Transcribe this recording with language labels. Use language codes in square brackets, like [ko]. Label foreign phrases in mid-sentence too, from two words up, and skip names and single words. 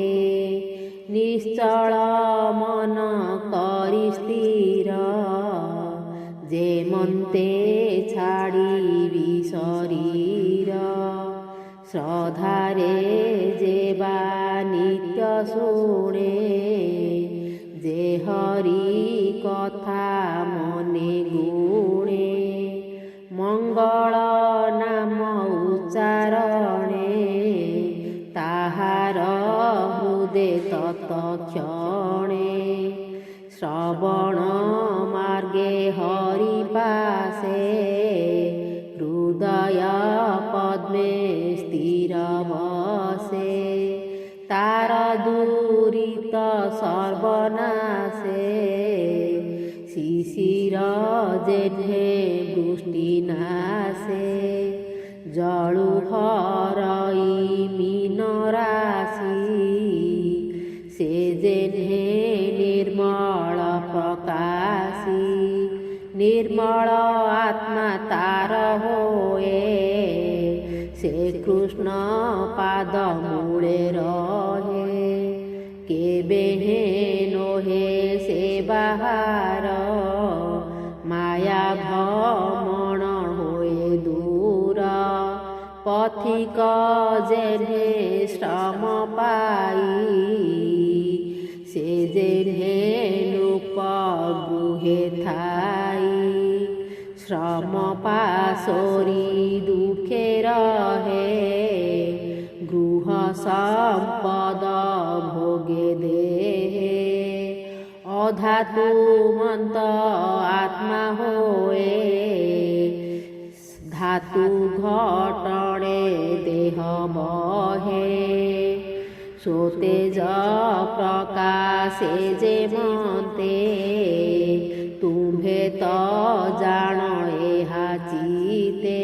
[or] ନିଶ୍ଚଳ ମନ କରି ସ୍ଥିର ଯେ ମନ୍ତେ ଛାଡ଼ିବି ଶରୀର। ଶ୍ରଦ୍ଧାରେ ଯେବା ନିତ୍ୟ ଶୁଣେ ଯେ ହରି କଥା ମନେ ଗୁଣେ। ମଙ୍ଗଳ ନାମ ଉଚ୍ଚାରଣେ ତାହାର ହୃଦେ ତତ୍କ୍ଷଣେ। ଶ୍ରବଣ ମାର୍ଗେ ହରି ପାଶେ ହୃଦୟ ପଦ୍ମେ ସ୍ଥିର ବସେ। ତାର ଦୁରିତ ସର୍ବନାଶେ ଶିଶିର ଯେଠେ ବୃଷ୍ଟି ନାଶେ। ଜଳୁ ହରଇ ମୀନ ରାଶି ସେ ଯେଠେ ନିର୍ମଳ ପ୍ରକାଶୀ। ନିର୍ମଳ ଆତ୍ମା ତାର ହୋଏ ସେ କୃଷ୍ଣ ପାଦ ମୂଳେ ରହେ। କେବେ ନୋହେ ସେ ବାହାର ମାୟା ଭ୍ରମଣ ହୋଏ ଦୂର। ପଥିକ ଯେନେ ଶ୍ରମ ପାଇ ସେ ଯେନେ ନୂପ ଗୃହେ ଥାଇ। ଶ୍ରମ ପାଶୋରି ଦୁଃଖେ ରହେ ଗୃହ ସମ୍ପଦ ଭୋଗେ ଦେହେ। ଅଧାତୁ ମନ୍ତ ଆତ୍ମା ହୋଏ ଧାତୁ ଘଟଣେ ଦେହ ବହେ। ସୋତେଜ ପ୍ରକାଶେ ଯେ ମତେ ତୁମ୍ଭେ ତ ଜାଣ ଏହା ଚିତ୍ତେ।